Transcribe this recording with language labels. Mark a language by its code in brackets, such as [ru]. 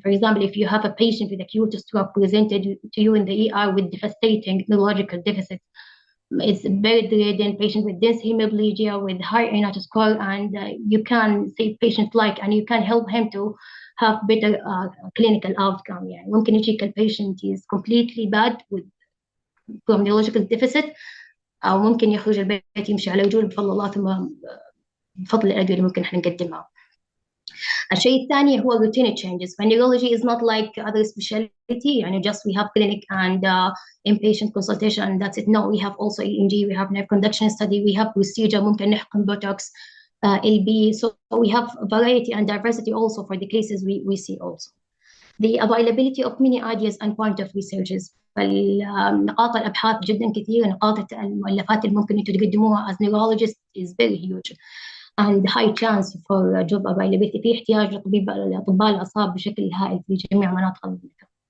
[en] For example, if you have a patient with acute stroke presented to you in the ER with devastating neurological deficits, it's very dreading patient with dense hemiplegia with high INAT score, and you can save patient life and you can help him to have better clinical outcome. [ar] يعني ممكن يجيك البيشنت [en] is completely bad with from neurological deficit، [ar] أو ممكن يخرج البيت يمشي على رجول بفضل الله، ثم بفضل الأدوية اللي ممكن احنا نقدمها. الشيء الثاني هو [en] routine changes. Neurology is not like other specialty يعني just we have clinic and inpatient consultation and that's it. No, we have also EMG, we have nerve conduction study, we have procedure [ar] ممكن نحقن [en] botox, LB. So we have variety and diversity also for the cases we see also. The availability of many ideas and point of researches. [ar] نقاط الأبحاث جدا كثيرة، نقاط المؤلفات اللي ممكن أنتم تقدموها [en] as neurologist is very huge. and high chance for job availability. [ar] في احتياج لأطباء الأعصاب بشكل هائل في جميع مناطق المملكة.